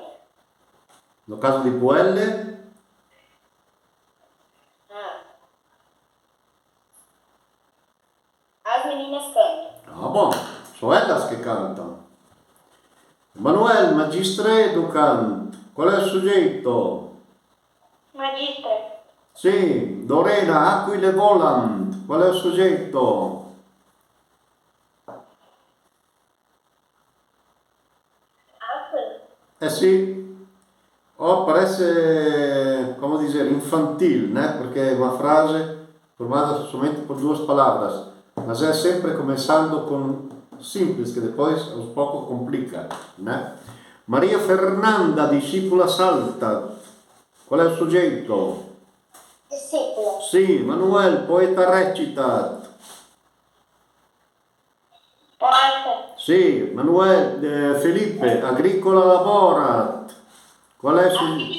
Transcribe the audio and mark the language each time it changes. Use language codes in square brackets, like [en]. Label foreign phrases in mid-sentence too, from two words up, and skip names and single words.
[pt] No caso di puelle, As meninas cantam. ah bom, são elas que cantam. Manuel, [la] magistra educant, [pt] qual é o sujeito? Magistra. [it] Sì, Lorena, [la] aquile volant, [it] qual è il soggetto? Aquila. [pt] Eh sì, parece, [it] come dire, [pt] infantil, né? [it] Perché è una frase formata solamente [pt] por duas palavras, mas é sempre começando com simples, que depois aos pouco complica, né? [it] Maria Fernanda, [la] discípula salta, [it] qual è il soggetto? Discípulo. [la] Sì, Manuel, poeta recita. Poeta. Sì, Manuel, Felipe, agricola laborat. [it] Qual è il soggetto?